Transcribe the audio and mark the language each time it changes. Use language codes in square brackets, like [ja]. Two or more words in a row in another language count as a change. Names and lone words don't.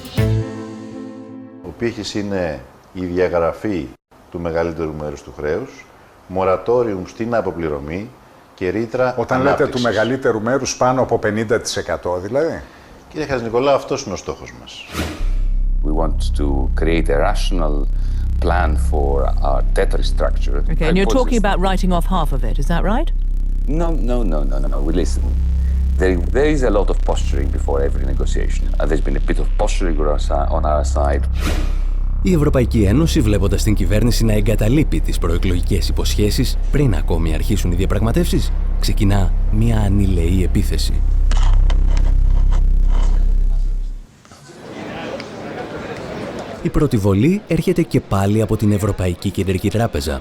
[el] Ο πύχης είναι η διαγραφή του μεγαλύτερου μέρους του χρέους, μορατόριουμ στην αποπληρωμή και ρήτρα Όταν ανάπτυξης. λέτε του μεγαλύτερου μέρους πάνω από 50% δηλαδή. Κύριε Χατζηνικολάου, αυτός είναι ο στόχος μας. [en] We want to create a rational plan for our debt restructure. Okay, and you're talking about writing off half of it, is that right? No. We listen. There is a lot of posturing before every negotiation. There's been a bit of posturing on our side. [el] Η Ευρωπαϊκή Ένωση, βλέποντας την κυβέρνηση να εγκαταλείπει τις προεκλογικές υποσχέσεις πριν ακόμη αρχίσουν οι διαπραγματεύσεις, ξεκινά μια ανηλαιή επίθεση. Η πρώτη βολή έρχεται και πάλι από την Ευρωπαϊκή Κεντρική Τράπεζα.